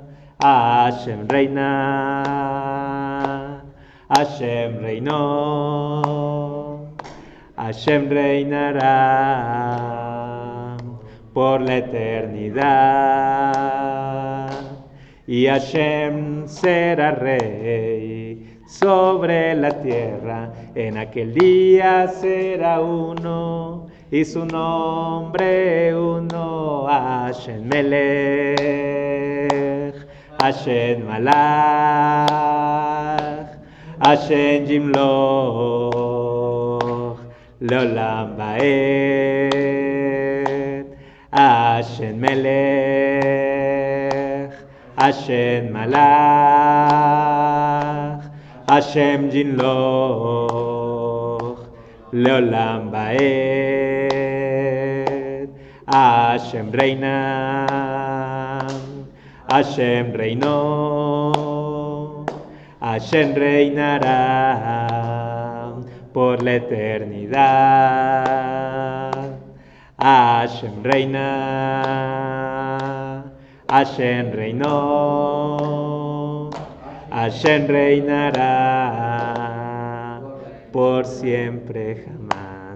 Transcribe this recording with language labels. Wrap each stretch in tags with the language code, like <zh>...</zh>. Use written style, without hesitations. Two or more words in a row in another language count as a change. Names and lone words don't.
<es>Hashem reina, Hashem reinó, Hashem reinará por la eternidad. Y Hashem será rey sobre la tierra, en aquel día será uno, y su nombre uno.</es> <he>השם מלך השם מלך השם ימלוך לעולם ועד. השם מלך השם מלך השם ימלוך לעולם ועד.</he> <es>Hashem reina, Hashem reinó, Hashem reinará por la eternidad. Hashem reina, Hashem reinó, Hashem reinará por siempre jamás.</es>